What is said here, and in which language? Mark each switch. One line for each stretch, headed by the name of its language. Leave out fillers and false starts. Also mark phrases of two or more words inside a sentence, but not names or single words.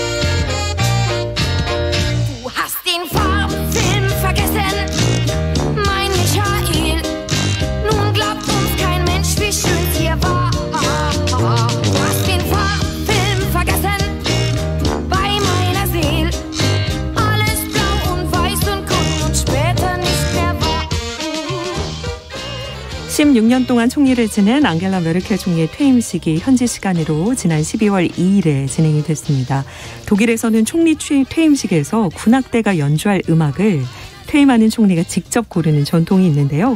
German: Du hast den Farbfilm vergessen, mein Michael. Nun glaubt uns kein Mensch, wie schön's hier war. Du hast den Farbfilm vergessen, bei meiner Seele. Alles blau und weiß und grün und später nicht mehr wahr.
Korean: 16년 동안 총리를 지낸 앙겔라 메르켈 총리의 퇴임식이 현지 시간으로 지난 12월 2일에 진행이 됐습니다. 독일에서는 총리 퇴임식에서 군악대가 연주할 음악을 퇴임하는 총리가 직접 고르는 전통이 있는데요.